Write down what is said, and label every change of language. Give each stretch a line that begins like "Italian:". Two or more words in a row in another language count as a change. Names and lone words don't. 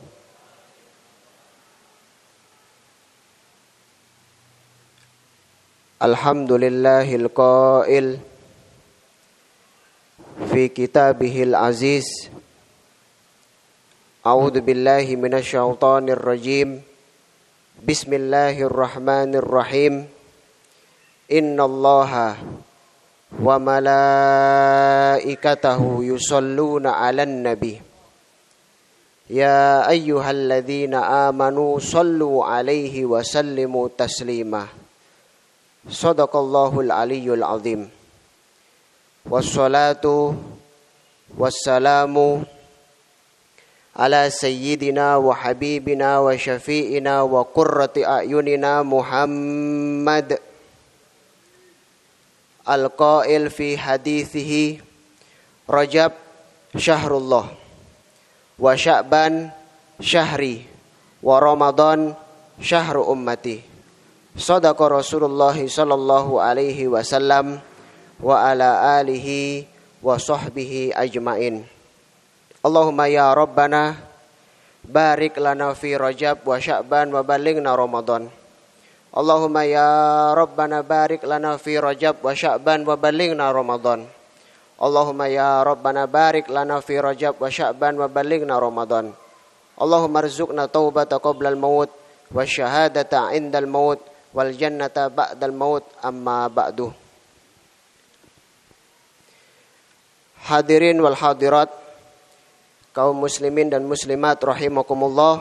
Arabic: الحمد لله القائل في كتابه العزيز. أعوذ بالله من الشيطان الرجيم. Bismillahirrahmanirrahim. إن الله وملائكته يصلون على النبي. يا أيها الذين آمنوا صلوا عليه وسلموا تسليما. صدق الله العلي العظيم. والصلاة والسلام على سيدنا وحبيبنا وشفيعنا وقرة أعيننا محمد القائل في حديثه رجب شهر الله وشعبان شهري ورمضان شهر أمتي. صدق رسول الله صلى الله عليه وسلم وعلى آله وصحبه أجمعين. اللهم يا ربنا بارك لنا في رجب وشعبان وبلغنا رمضان. اللهم يا ربنا بارك لنا في رجب وشعبان وبلغنا رمضان. اللهم يا ربنا بارك لنا في رجب وشعبان وبلغنا رمضان. اللهم ارزقنا توبة قبل الموت وشهادة عند الموت والجنة بعد الموت أما بعد. الحاضرين والحاضرات,
Indonesian: kaum muslimin dan muslimat rahimakumullah.